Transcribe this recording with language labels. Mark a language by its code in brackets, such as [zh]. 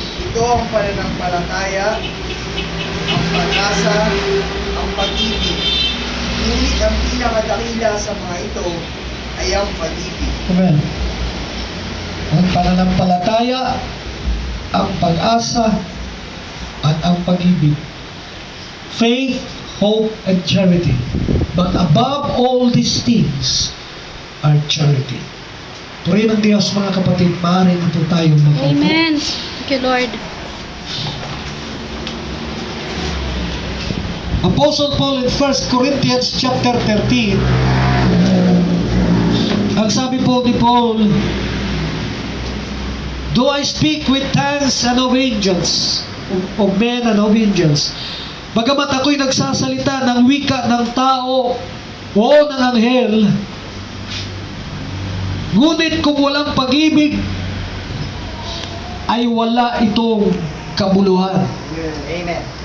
[tl] Ito ang pananampalataya, ang pag-asa, ang pag-ibig. Ngunit ang pinakadakila sa mga ito ay ang pag-ibig. [en] Amen. [tl] Ang pananampalataya, ang pag-asa, at ang pag-ibig. [en] Faith, hope, and charity. But above all these things are charity. [tl] Purihin ng Diyos, mga kapatid, maaari na po tayong magpapalala. [en] Amen. Thank you, Lord. Apostle Paul in 1 Corinthians chapter 13, [tl] ang sabi po ni Paul, [en] "Do I speak with tongues and of angels, of men and of angels? [tl] Bagamat ako'y nagsasalita ng wika ng tao o ng anghel, ngunit kung walang pag-ibig, ay wala itong kabuluhan. [en] Amen.